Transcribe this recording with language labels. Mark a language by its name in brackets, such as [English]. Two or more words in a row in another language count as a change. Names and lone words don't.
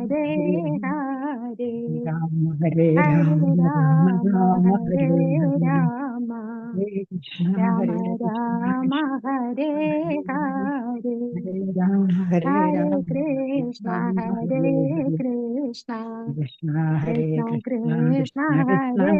[Sanskrit] ഹരേ കൃഷ്ണ ഹരേ രാമ ഹരേ ഹരേ രാമ രാമ രാമ രാമ ഹരേ ഹരേ ഹരേ രാമ ഹരേ കൃഷ്ണ രാമ ഹരേ കൃഷ്ണ രാമ കൃഷ്ണ ഹരേ ഹരേ ഹരേ രാമ ഹരേ ഹരേ രാമ കൃഷ്ണ രാമ ഹരേ ഹരേ ഹരേ കൃഷ്ണ കൃഷ്ണ ഹരേ കൃഷ്ണ കൃഷ്ണ കൃഷ്ണ കൃഷ്ണ കൃഷ്ണ ഹരേ